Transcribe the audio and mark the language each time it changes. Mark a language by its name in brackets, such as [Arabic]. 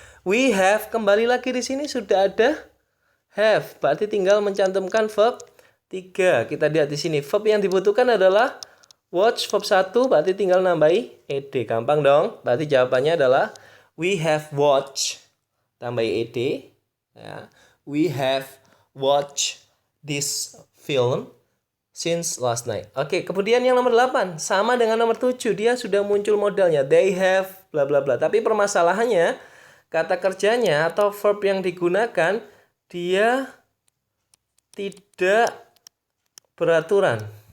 [English] We have, [Indonesian] kembali lagi di sini sudah ada have. Berarti tinggal mencantumkan verb 3. Kita lihat di sini verb yang dibutuhkan adalah watch, verb 1, berarti tinggal nambahi ed. Gampang dong. Berarti jawabannya adalah [English] we have watched, [Indonesian] tambahi ed ya. [English] We have watched this film since last night. [Indonesian] Oke, kemudian yang nomor 8 sama dengan nomor 7, dia sudah muncul modalnya. [English] They have bla bla bla. [Indonesian] Tapi permasalahannya kata kerjanya atau verb yang digunakan dia tidak beraturan.